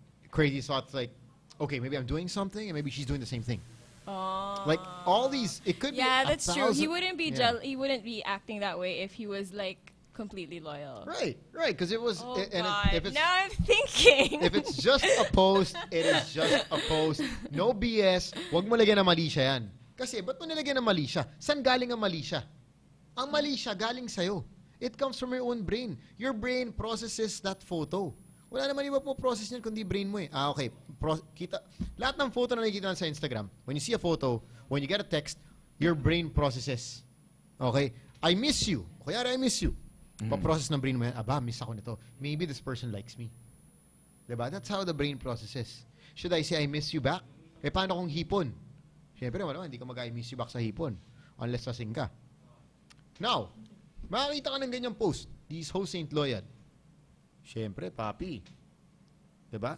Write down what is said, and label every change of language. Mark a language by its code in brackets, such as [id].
[en] Crazy thoughts like, okay, maybe I'm doing something and maybe she's doing the same thing. Like all these, it could be. Yeah, that's true. He wouldn't be He wouldn't be acting that way if he was like completely loyal. Right. Because it was. Oh, and God. if it's, now I'm thinking. If it's just a post, it is just a post. No BS. [tl] Wag mo lagyan ng mali siya yan. Kasi, ba't mo nilagyan ng mali siya? Saan galing ang mali siya? Ang mali siya galing sa'yo. [en] It comes from your own brain. Your brain processes that photo. [tl] Wala naman iba po process niyan kundi brain mo eh. Okay. Lahat ng photo na nakikita sa Instagram, [en] when you see a photo, when you get a text, your brain processes. [tl] Okay? I miss you. Kaya I miss you. Pa-process ng brain mo yan, miss ako nito. [en] Maybe this person likes me. Diba? That's how the brain processes. Should I say I miss you back? [tl] Paano kung hipon? Siyempre, hindi ka mag-I miss you back sa hipon. Unless lasing ka. Now, makakita ka ng ganyang post. [en] These hosts ain't loyal. [tl] Siyempre, papi. Diba?